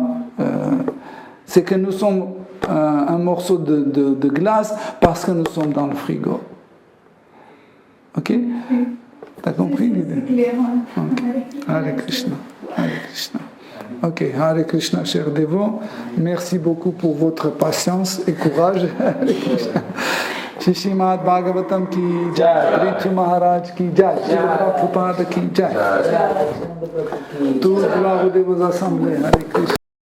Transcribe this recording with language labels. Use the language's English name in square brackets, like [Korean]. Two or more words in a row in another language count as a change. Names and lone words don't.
[French] c'est que nous sommes un morceau de glace parce que nous sommes dans le frigo. Ok? T'as compris l'idée? C'est clair. Hare Krishna. Hare Krishna. Ok, Hare Krishna, chers dévots. Merci beaucoup pour votre patience et courage. Hare Krishna. [Hindi] श्री श्रीमद्भागवतम् की जय, ऋतु महाराज की जय, श्री प्रभुपाद की जय. [French] Toute gloire aux assemblées. Hare Krishna.